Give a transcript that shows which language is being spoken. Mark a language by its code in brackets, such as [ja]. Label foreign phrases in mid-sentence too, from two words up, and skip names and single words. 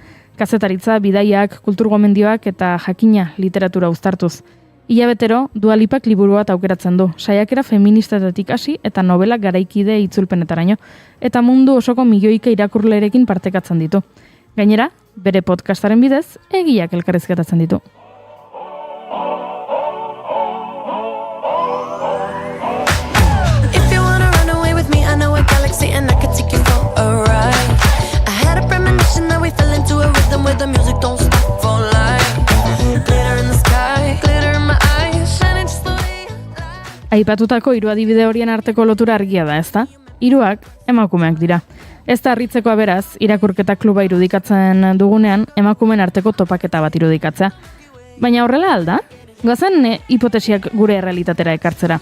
[eu] Kazetaritza, bidaiak, kulturgomendioak eta jakina literatura uztartuz. Hilabetero, Dua Lipak liburu bat aukeratzen du, saiakera feministetatik hasi eta novelak garaikide itzulpenetaraino, eta mundu osoko milioika irakurlerekin partekatzen ditu. Gainera, bere podcastaren bidez, egiak elkarrizketatzen ditu. [en] And I could take you for a ride. I had a premonition that we fell into a rhythm where the music don't stop for life. Glitter in the sky, glitter in my eyes, shining just the way. [eu] Aipatutako 3 adibide horien arteko lotura argia da, ezta? 3 emakumeak dira. Ez da harritzekoa beraz, irakurketa kluba irudikatzen dugunean, emakumeen arteko topaketa bat irudikatzea. Baina horrela alda? Goazen hipotesiak gure errealitatera ekartzera.